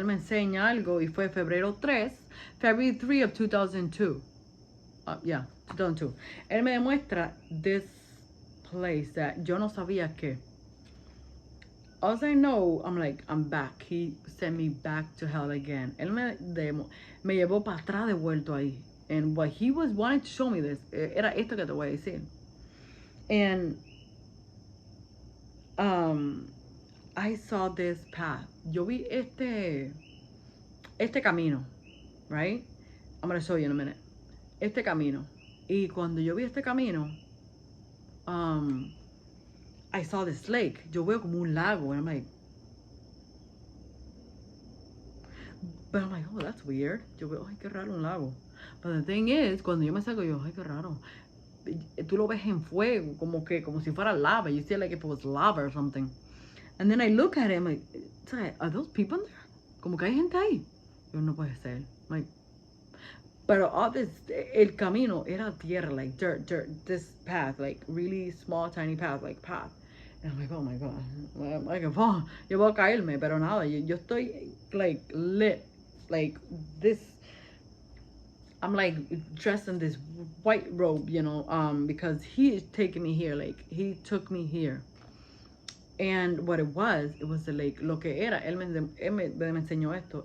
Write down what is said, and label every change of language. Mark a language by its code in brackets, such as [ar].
[es] Él me enseña algo y fue [en] February 3 of 2002. Yeah, 2002. [es] Él me demuestra [en] this place that [es] yo no sabía que. [en] All I know, I'm like, I'm back. He sent me back to hell again. [es] Él me llevó para atrás de vuelto ahí. [en] And what he was wanting to show me this, [es] era esto que te voy a decir. [en] And, I saw this path. [es] Yo vi este camino, right? [en] I'm going to show you in a minute. [es] Este camino. Y cuando yo vi este camino, [en] I saw this lake. [es] Yo veo como un lago, [en] and I'm like, oh, that's weird. [es] Yo veo, ay, qué raro un lago. [en] But the thing is, [es] cuando yo me salgo, yo, ay, qué raro. Tú lo ves en fuego, como si fuera lava. [en] You see it like if it was lava or something. And then I look at him like, are those people in there? [es] Como que hay gente ahí. Yo, no puede ser. [en] Like, pero all this, [es] el camino era tierra, [en] like dirt, this path, like really small, tiny path, like path. And I'm like, oh my God. I'm like, oh, [es] yo voy a caerme, pero nada, yo estoy [en] like lit, like this. I'm like dressed in this white robe, you know, because he is taking me here, like he took me here. And what it was the lake. [es] Lo que era, él me enseñó esto.